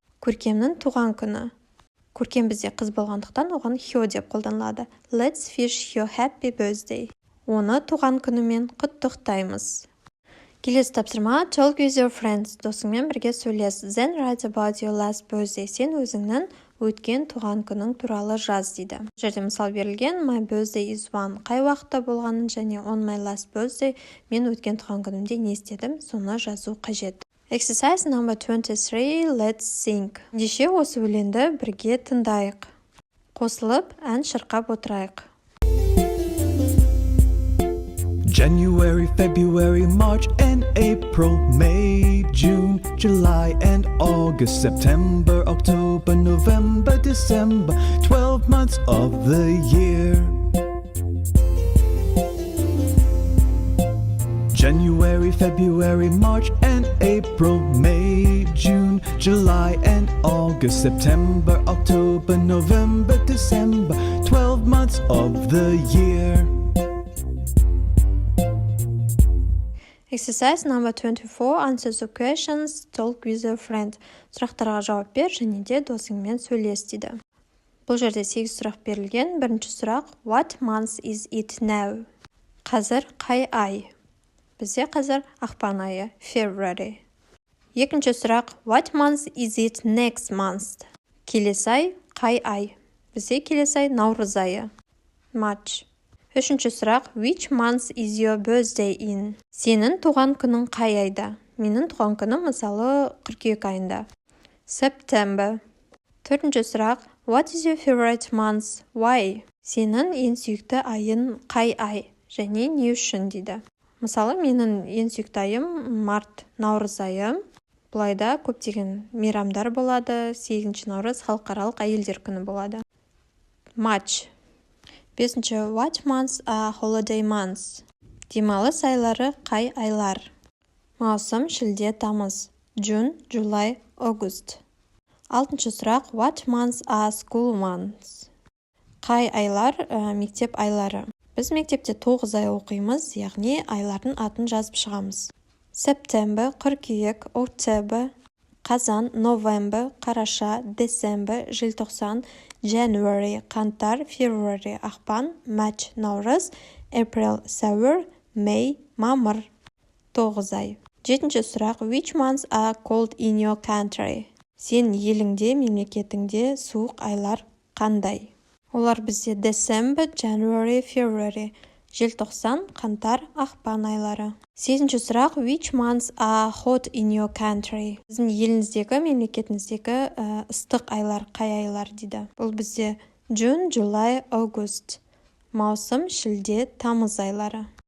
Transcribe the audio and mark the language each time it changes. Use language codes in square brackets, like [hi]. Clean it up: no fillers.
[kk] Көркемнің туған күні. Көркем бізде қыз болғандықтан оған her деп қолданылады. [en] Let's wish her happy birthday. [kk] Оны туған күнімен құттықтаймыз. Келесі тапсырма, [en] talk with your friends. [kk] Досыңмен бірге сөйлес. [en] Then write about your last birthday. [kk] Сен өзіңнің өткен туған күнің туралы жаз дейді. Бұл жерде мысал берілген, [en] my birthday is 1. [kk] Қай уақытта болғанын және [en] on my last birthday [kk] мен өткен туған күнімде не істедім, соны жазу қажет. [en] Exercise number 23, let's sing. [kk] Ендеше осы өлеңді бірге тыңдайық. Қосылып, ән шырқап отырайық. [en] January, February, March and April, May, June, July and August, September, October, November, December, 12 months of the year. January, February, March and April, May, June, July and August, September, October, November, December, 12 months of the year. Exercise number 24, answer the questions, talk with your friend. [kk] Сұрақтарға жауап бер және де досыңмен сөйлес дейді. Бұл жерде 8 сұрақ берілген. Бірінші сұрақ, [en] what month is it now? [kk] Қазір қай ай? Бізде қазір ақпан айы, February. Екінші сұрақ, [en] what month is it next month? [kk] Келесі ай қай ай? Бізде келесі ай наурыз айы, March. Үшінші сұрақ, [en] which month is your birthday in? [kk] Сенің туған күнің қай айда? Менің туған күнім мысалы қыркүйек айында, September. Төртінші сұрақ, [en] what is your favorite month? Why? [kk] Сенің ең сүйікті айын қай ай? Және не үшін дейді. Мысалы, менің ең сүйікті айым март, наурыз айы. Бұл айда көптеген мейрамдар болады. 8 наурыз халықаралық әйелдер күні болады. [en] March. 5. What months are holiday months? [kk] Демалыс айлары қай айлар? Маусым, шілде, тамыз. [en] June, July, August. [kk] 6. сұрақ. [en] What months are school months? [kk] Қай айлар мектеп айлары? Біз мектепте 9 ай оқимыз, яғни айлардың атын жазып шығамыз. September, қыркүйек, October, қазан, November, қараша, December, желтоқсан, January, қаңтар, February, ақпан, March, наурыз, April, сәуір, May, мамыр. 9 ай. 7. сұрақ. [en] Which months are cold in your country? [kk] Сен еліңде, мемлекетіңде суық айлар қандай? Олар бізде [en] December, January, February, [kk] желтоқсан, қаңтар, ақпан айлары. 8. сұрақ. [en] Which months are hot in your country? [kk] Сіздің еліңіздегі, мемлекетіңіздегі ыстық айлар қай айлар дейді. Бұл бізде [en] June, July, August. [kk] Маусым, шілде, тамыз айлары.